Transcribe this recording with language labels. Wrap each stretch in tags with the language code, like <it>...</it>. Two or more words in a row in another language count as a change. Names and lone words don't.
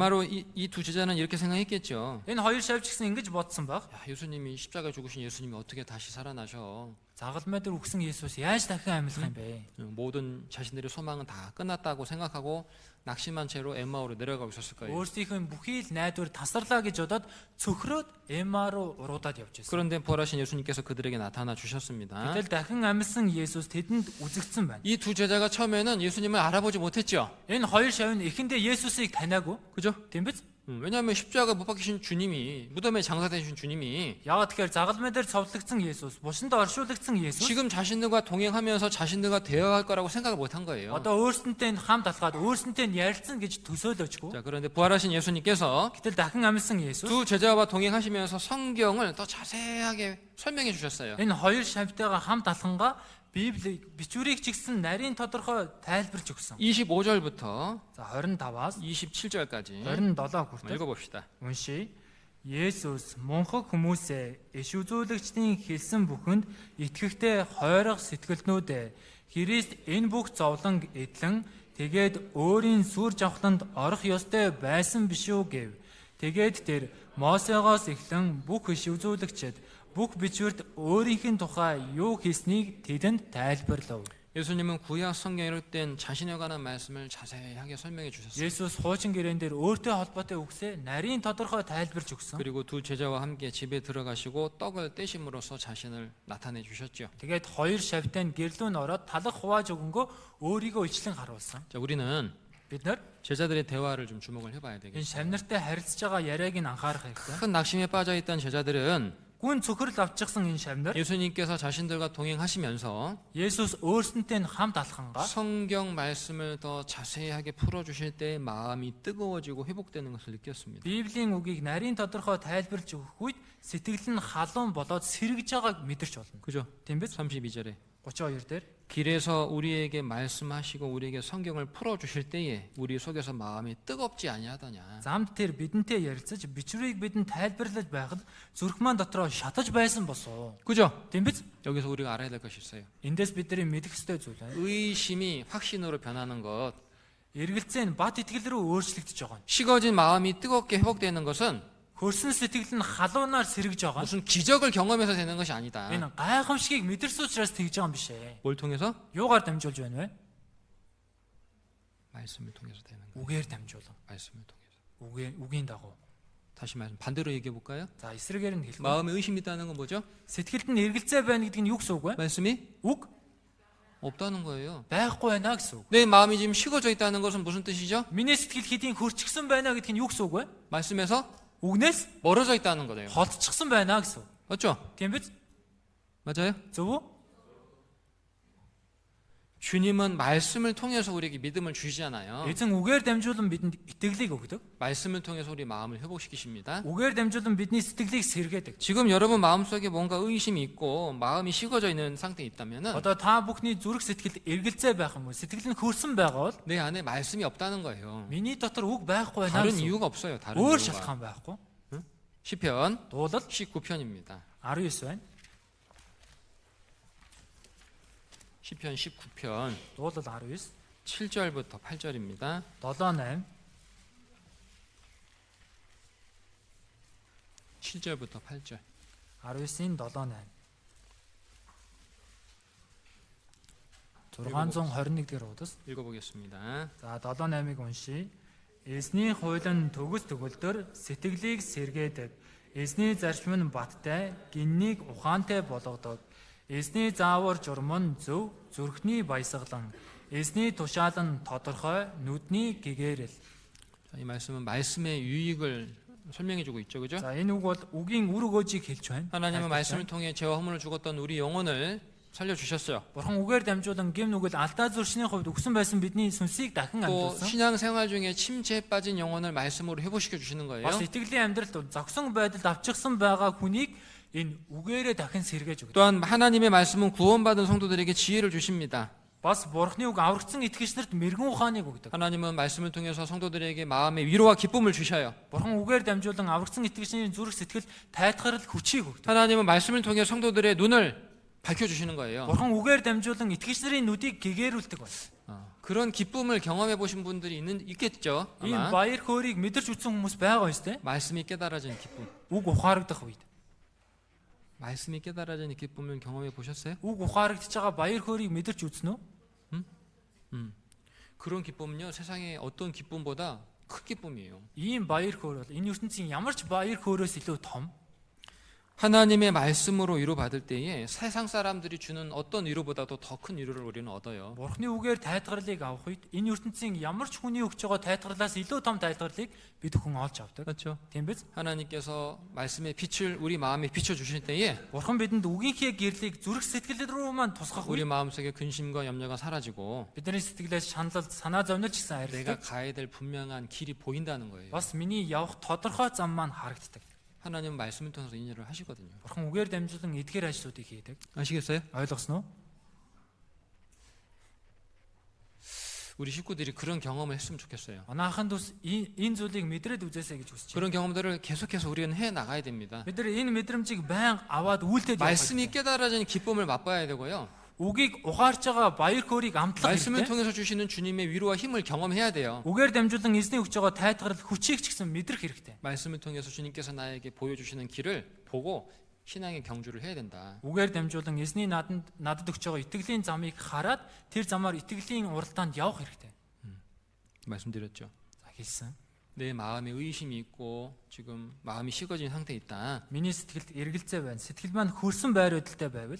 <ko>아마로 이 두 제자는 이렇게 생각했겠죠.</ko> <mn>Энэ хоёр шавж гисэн ингэж бодсон баг.</mn> <ko>야, 예수님이 십자가에 죽으신 예수님이 어떻게 다시 살아나셔?</ko> <mn>Загалмай дээр үгсэн Есүс яаж дахин амьлах юм бэ?</mn> <ko>모든 자신들의 소망은 다 끝났다고 생각하고 낙심한 채로 엠마오로 내려가고 있었을 거예요.</ko> <mn>Өөрсдийнх нь бүхий л найдвар тасарлаа гэж бодоод цөхрөөд Эма руу уруудаад явж байсан.</mn> <ko>그런데 부활하신 예수님께서 그들에게 나타나 주셨습니다.</ko> <mn>Гэтэл дахин амьсан Есүс тэдэнд үзэгдсэн байна.</mn> <ko>이 두 제자가 처음에는 예수님을 알아보지 못했죠.</ko> <mn>Энэ хоёр шавь нь эхэндээ Есүсийг таниагүй.</mn> <ko>그죠?</ko> <mn>Тийм биз?</mn> <ko>왜냐하면 십자가 못 박히신 주님이, 무덤에 장사되신 주님이</ko> <mn>Яагаад тэгэхээр загалмай дээр цовдлогдсон Есүс, бушинд оршуулгдсан Есүс</mn> <ko>지금 자신들과 동행하면서 자신들과 대화할 거라고 생각을 못 한 거예요.</ko> <mn>одоо өөрсөнтэй хамт алхаад өөрсөнтэй ярилцсан гэж төсөөлөжгүй.</mn> <ko>자, 그런데 부활하신 예수님께서</ko> <mn>Гэтэл дахин амьсан Есүс</mn> <ko>두 제자와 동행하시면서 성경을 더 자세하게 설명해 주셨어요.</ko> <mn>энэ хоёр шавьтайгаа хамт алхангаа Библи бичвэрийг ч гэсэн нарийн тодорхой тайлбарч өгсөн.</mn> <ko>25절부터</ko> <mn>За 25-аас</mn> <ko>27절까지</ko> <mn>27 хүртэл</mn> <ko>읽어봅시다.</ko> <mn>уншия. Есүс мунхаг хүмүүсээ иш үзүүлэгчдийн хэлсэн бүхэнд итгэхтэй хойрох сэтгэлднүүдээ Христ энэ бүх зовлон эдлэн тэгээд өөрийн сүр жавхланд орох ёстой байсан биш үү гэв. Тэгээд тэр Мосегоос эхлэн бүх иш үзүүлэгчд бүх бичвэрт өөрийнх нь тухай юу хийснийг тэдэнд тайлбарлав.</mn> <ko>예수님은 구약 성경에 기록된 자신에 관한 말씀을 자세하게 설명해 주셨어요.</ko> <mn>Есүс хуучин гэрээн дээр өөртөө холбоотой үгсээ нарийн тодорхой тайлбарж өгсөн.</mn> <ko>그리고 두 제자와 함께 집에 들어가시고 떡을 떼심으로써 자신을 나타내 주셨죠.</ko> <mn>Тэгээд хоёр шавьтай нь гэрлүүн ороод талах хувааж өгөнгөө өөрийгөө ичлэн харуулсан.</mn> <ko>자, 우리는</ko> <mn>Бид нар</mn> <ko>제자들의 대화를 좀 주목을 해봐야</ko> <mn>энэ</mn> <ko>되겠죠.</ko> <mn>шавнартай харилцаж байгаа яриаг нь анхаарах хэрэгтэй.</mn> <ko>큰 낙심에 빠져 있던 제자들은</ko> <mn>Гүн цөхрөл авчихсан энэ шавнар</mn> <ko>예수님께서 자신들과 동행하시면서</ko> <mn>Есүс өөрсөнтэй нь хамт алхангаа</mn> <ko>성경 말씀을 더 자세하게 풀어주실 때 마음이 뜨거워지고 회복되는 것을 느꼈습니다.</ko> <mn>Библийн үгийг нарийн тодорхой тайлбарлаж өгөх үед сэтгэл нь халуун болоод сэргэж байгааг мэдэрч болно.</mn> <ko>그죠?</ko> <mn>Тийм биз?</mn> <ko>32절에</ko> <mn>32 дээр</mn> <ko>길에서 우리에게 말씀하시고 우리에게 성경을 풀어주실 때에 우리 속에서 마음이 뜨겁지 아니하더냐.</ko> <mn>замд тэр бидэнтэй ярилцаж бичвэрийг бидэнд тайлбарлаж байхад зүрх маань дотроо шатаж байсан босоо.</mn> <ko>그죠?</ko> <mn>Тийм биз?</mn> <ko>여기서 우리가 알아야 될 것이 있어요.</ko> <mn>Эндээс бидний мэдэх ёстой зүйл байна.</mn> <ko>의심이 확신으로 변하는 것,</ko> <mn>Эргэлзээ нь бат итгэл рүү өөрчлөгдөж байгаа.</mn> <ko>식어진 마음이 뜨겁게 회복되는 것은</ko> <mn>Хөрсөн сэтгэл нь халуунаар сэргэж байгаа.</mn> <ko>무슨 기적을 경험해서 되는 것이 아니다.</ko> <mn>Энэ гайхамшигыг мэдэрсэн учраас тэгж байгаа юм биш ээ.</mn> <ko>뭘 통해서?</ko> <mn>Юугаар дамжуулж байна вэ?</mn> <ko>말씀을 통해서 되는 거예요.</ko> <mn>Үгээр дамжуулан.</mn> <ko>말씀을 통해서.</ko> <mn>Үгийн дагуу.</mn> <ko>다시 말씀 반대로 얘기해 볼까요?</ko> <mn>За эсрэгээр нь хэлэх.</mn> <ko>마음에 의심이 있다는 건 뭐죠?</ko> <mn>Сэтгэлд нь эргэлзээ байна гэдэг нь юу гэсэн үг вэ?</mn> <ko>말씀이</ko> <mn>Үг</mn> <ko>없다는 거예요.</ko> <mn>байхгүй байна гэсэн үг.</mn> <ko>내 마음이 지금 식어져 있다는 것은 무슨 뜻이죠?</ko> <mn>Миний сэтгэл хэдийн хөрчихсөн байна гэдэг нь юу гэсэн үг вэ?</mn> <ko>말씀에서</ko> <mn>Үгнээс</mn> <ko>멀어져 있다는 거예요.</ko> <mn>холдчихсон байна гэсэн үг.</mn> <ko>맞죠?</ko> <mn>Тийм биз?</mn> <ko>맞아요?</ko> <mn>Зөв үү?</mn> <ko>주님은 말씀을 통해서 우리에게 믿음을 주시잖아요.</ko> <mn>Эзэн үгээр дамжуулан бидэнд итгэлийг өгдөг.</mn> <ko>말씀을 통해서 우리 마음을 회복시키십니다.</ko> <mn>Үгээр дамжуулан бидний сэтгэлийг сэргээдэг.</mn> <ko>지금 여러분 마음속에 뭔가 의심이 있고 마음이 식어져 있는 상태에 있다면은</ko> <mn>Одоо та бүхний зүрх сэтгэлд эргэлзээ байх юм уу? Сэтгэл нь хөрсөн байгаа бол</mn> <ko>내 안에 말씀이 없다는 거예요.</ko> <mn>миний дотор үг байхгүй байна</mn> <ko>다른</ko> <mn>гэсэн үг.</mn> <ko>이유가 없어요. 다른</ko> <mn>Өөр</mn> <ko>이유가.</ko> <mn>шалтгаан байхгүй.</mn> <ko>시편</ko> <mn>Дуулал</mn> <ko>19편입니다.</ko> <mn>19 байна.</mn> <ko>시편 19편</ko> <mn>Дуулал 19</mn> <ko>7절부터 8절입니다.</ko> <mn>7-8</mn> <ko>7절부터 8절.</ko> <mn>19-ийн 7-8 621 дээр удас.</mn> <ko>읽어보겠습니다.</ko> <mn>За 7-8-ыг уншия. Эзний хуулин төгс төгөлдөр сэтгэлийг сэргээдэг. Эзний зарчим нь баттай, гиннийг ухаантай болгодог. Эзний заавар журам нь зөв, зүрхний баясгалан. Эзний тушаал нь тодорхой, нүдний гэгээрэл.</mn> <ko>자, 이 말씀은 말씀의 유익을 설명해주고 있죠, 그죠?</ko> <mn>За энэ үг бол үгийн үр өгөөжийг хэлж байна.</mn> <ko>하나님은 말씀을 통해 죄와 허물을 죽었던 우리 영혼을 살려주셨어요.</ko> <mn>Бурхан үгээр дамжуулан гэм нүгэл алдаа зуршны хувьд өгсөн байсан бидний сүнсийг дахин</mn> <ko>또</ko> <mn>амьдуулсан.</mn> <ko>신앙생활 중에 침체에 빠진 영혼을 말씀으로 회복시켜 주시는 거예요.</ko> <mn>Бас итгэлийн амьдралд зогсон байдалд авчихсан байгаа хүнийг энэ үгээрээ дахин сэргээж өгдөг.</mn> <ko>또한 하나님의 말씀은 구원받은 성도들에게 지혜를 주십니다.</ko> <mn>Бас Бурханы үг аврагдсан итгэгчнэрт мэрэгэн ухааныг өгдөг.</mn> <ko>하나님은 말씀을 통해서 성도들에게 마음의 위로와 기쁨을 주셔요.</ko> <mn>Бурхан үгээр дамжуулан аврагдсан итгэгчний зүрх сэтгэл тайтгарал хүчийг өгдөг.</mn> <ko>하나님은 말씀을 통해 성도들의 눈을 밝혀주시는 거예요.</ko> <mn>Бурхан үгээр дамжуулан итгэгчнэрийн нүдийг гэгээрүүлдэг байна.</mn> <ko>그런 기쁨을 경험해 보신 분들이 있겠죠.</ko> <mn>Ийм</mn> <ko>아마</ko> <mn>баяр хөөргийг мэдэрч үтсэн хүмүүс байгаа юм шүү дээ.</mn> <ko>말씀이 깨달아진 기쁨.</ko> <mn>Үг ухаарагдах үед.</mn> <ko>말씀이 깨달아지는 기쁨을 경험해 보셨어요?</ko> <mn>Үг ухаарагдж байгаа баяр хөөргийг мэдэрч үзнэ үү?</mn> <ko>그런 기쁨은요 세상의 어떤 기쁨보다 큰 기쁨이에요.</ko> <mn>Ийм баяр хөөр бол энэ ертөнцийн ямар ч баяр хөөрөөс илүү том.</mn> <ko>하나님의 말씀으로 위로받을 때에 세상 사람들이 주는 어떤 위로보다도 더 큰 위로를 우리는 얻어요.</ko> <mn>Бурхны үгээр тайлгарлыг авах үед энэ ертөнцийн ямар ч хүний өгч байгаа тайлгарлаас илүү том тайлгарлыг бид хүн олж авдаг.</mn> <ko>그렇죠?</ko> <mn>Тийм биз?</mn> <ko>하나님께서 말씀의 빛을 우리 마음에 비춰 주실 때에</ko> <mn>Бурхан бидэнд үгийнхээ гэрлийг зүрх сэтгэл рүү маань тусгах</mn> <ko>우리</ko> <mn>үед</mn> <ko>마음속에 근심과 염려가 사라지고</ko> <mn>бидний сэтгэлээс шанал, санаа зовнилж гисэн</mn> <ko>내가</ko> <mn>арилдаг.</mn> <ko>가야 될 분명한 길이 보인다는 거예요.</ko> <mn>Бас миний явах тодорхой зам маань харагддаг.</mn> <ko>하나님은 말씀을 통해서 이 일을 하시거든요.</ko> <mn>Бурхан үгээр дамжуулан эдгээр ажлуудыг хийдэг.</mn> <ko>아시겠어요?</ko> <mn>Ойлгосноо?</mn> <ko>우리 식구들이 그런 경험을 했으면 좋겠어요.</ko> <mn>Манай ахын дүүс энэ зүйлийг мэдрээд үзээсэй гэж хүсэж байна.</mn> <ko>그런 경험들을 계속해서 우리는 해 나가야 됩니다.</ko> <mn>Бид нар энэ мэдрэмжийг байнга аваад үйлдэл явах.</mn> <ko>말씀이 깨달아지는 기쁨을 맛봐야 되고요.</ko> <mn>Үгийг ухаарч байгаа баяр хөөргийг амтлах</mn> <ko>말씀을</ko> <mn>хэрэгтэй.</mn> <ko>통해서 주시는 주님의 위로와 힘을 경험해야 돼요.</ko> <mn>Үгээр дамжуулан эзний өгч байгаа тайлгарл хүчийг ч гэсэн мэдрэх хэрэгтэй.</mn> <ko>말씀을 통해서 주님께서 나에게 보여주시는 길을 보고 신앙의 경주를 해야 된다.</ko> <mn>Үгээр дамжуулан эзний надад өгч байгаа итгэлийн замыг хараад тэр замаар итгэлийн уралдаанд явах хэрэгтэй.</mn> <ko>말씀드렸죠.</ko> <mn>За хэлсэн.</mn> <ko>내 마음에 의심이 있고 지금 마음이 식어진 상태에 있다.</ko> <mn>Миний сэтгэлд эргэлзээ байна. Сэтгэл маань хөрсөн байр байдалтай байвал</mn>